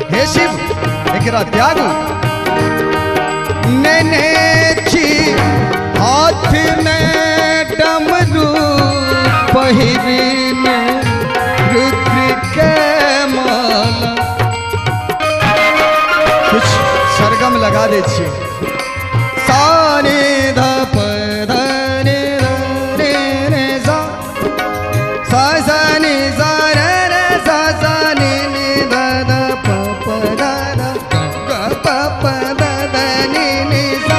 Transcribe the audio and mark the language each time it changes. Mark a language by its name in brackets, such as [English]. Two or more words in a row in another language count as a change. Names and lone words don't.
[Maithili] हे शिव एकरा त्यागू। नेने छी हाथ में डमरू पहिरीन रुद्र के माला। कुछ सरगम लगा दे छी। सारे ध प ध रे रे रे सा सा सा नि सा रे रे सा सा नि नि ध ध प प ध ध प प प ध ध नि नि सा।